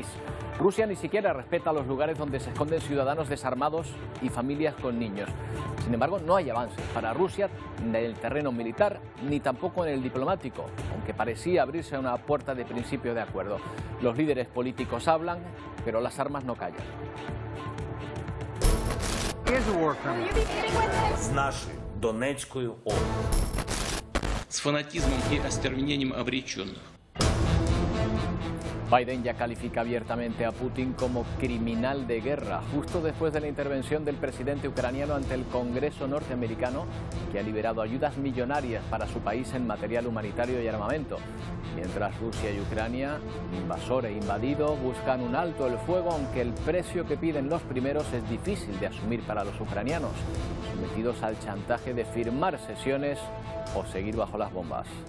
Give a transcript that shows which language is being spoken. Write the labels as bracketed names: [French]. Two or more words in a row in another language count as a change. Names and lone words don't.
[Spanish] Rusia ni siquiera respeta los lugares donde se esconden ciudadanos desarmados y familias con niños. Sin embargo, no hay avances para Rusia en el terreno militar ni tampoco en el diplomático, aunque parecía abrirse una puerta de principio de acuerdo. Los líderes políticos hablan, pero las armas no callan. [Ukrainian] З нашої Донецької області. [Russian] С фанатизмом и остервенением обреченных. [Spanish] Biden ya califica abiertamente a Putin como criminal de guerra, justo después de la intervención del presidente ucraniano ante el Congreso norteamericano, que ha liberado ayudas millonarias para su país en material humanitario y armamento. Mientras Rusia y Ucrania, invasor e invadido, buscan un alto el fuego, aunque el precio que piden los primeros es difícil de asumir para los ucranianos, sometidos al chantaje de firmar sesiones o seguir bajo las bombas.